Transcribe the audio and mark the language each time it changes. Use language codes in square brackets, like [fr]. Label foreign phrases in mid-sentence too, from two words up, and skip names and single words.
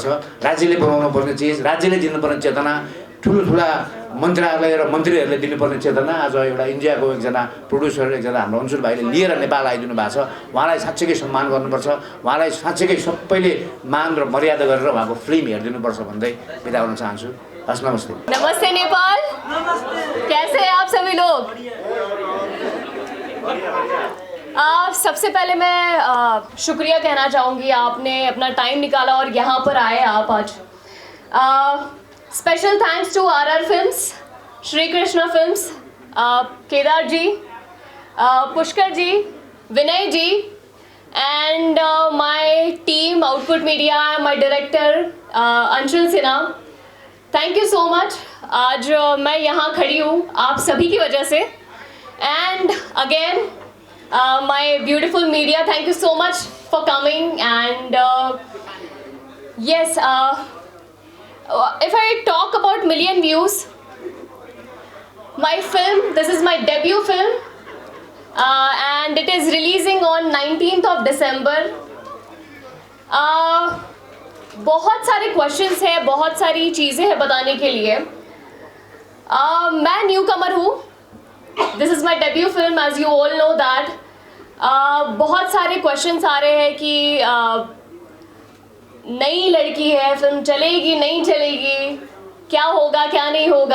[ne] राज्यले बनाउनु पर्ने चिज, राज्यले दिनुपर्ने चेतना, ठुला मन्त्रालय र मन्त्रीहरूले दिनुपर्ने चेतना आज एउटा इन्डियाको एकजना प्रोड्युसर, एकजना हाम्रो अन्सुर भाइले लिएर नेपाल आइदिनु भएको छ। उहाँलाई साँच्चीकै सम्मान गर्नुपर्छ, उहाँलाई साँच्चीकै सबैले मान र मर्यादा गरेर उहाँको फिल्म हेरिदिनुपर्छ भन्दै बिदा हुन चाहन्छु। हस्, नमस्ते। [hi] नमस्ते नेपाल, कैसे हैं आप सभी लोग? सबसे पहले मैं शुक्रिया कहना चाहूँगी, आपने अपना टाइम निकाला और यहाँ पर आए आप आज। [en] special thanks to RR फिल्म्स, श्री कृष्णा फिल्म्स, केदार जी, पुष्कर जी, विनय जी, and my team आउटपुट मीडिया, my director अंशुल सिन्हा, thank you so much. [hi] आज मैं यहाँ खड़ी हूँ आप सभी की वजह से। [en] and again my beautiful media, thank you so much for coming. एंड yes, if I talk about million views, my film, this is my debut film, and it is releasing on 19th of December. [hi] बहुत सारे क्वेश्चंस हैं, बहुत सारी चीज़ें हैं बताने के लिए। [en] मैं newcomer हूँ, this is my debut film, as you all know that. [hi] बहुत सारे क्वेश्चंस आ रहे हैं कि नई लड़की है, फिल्म चलेगी नहीं चलेगी, क्या होगा क्या नहीं होगा।